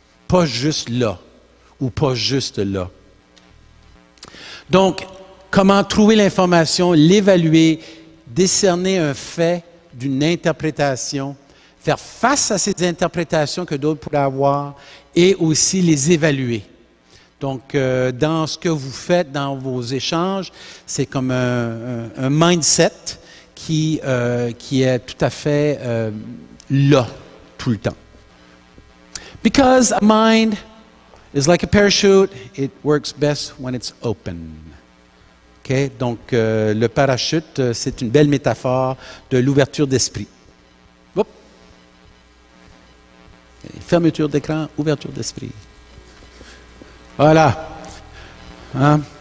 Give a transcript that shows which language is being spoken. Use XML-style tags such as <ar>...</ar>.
<fr>pas juste là ou pas juste là. Donc, comment trouver l'information, l'évaluer, décerner un fait d'une interprétation, faire face à ces interprétations que d'autres pourraient avoir et aussi les évaluer. Donc, dans ce que vous faites dans vos échanges, c'est comme un mindset qui est tout à fait là, tout le temps.</fr> <en>Because a mind is like a parachute, it works best when it's open. Okay?</en> <fr>Donc, le parachute, c'est une belle métaphore de l'ouverture d'esprit. Oups. Fermeture d'écran, ouverture d'esprit. Voilà. Hein?</fr>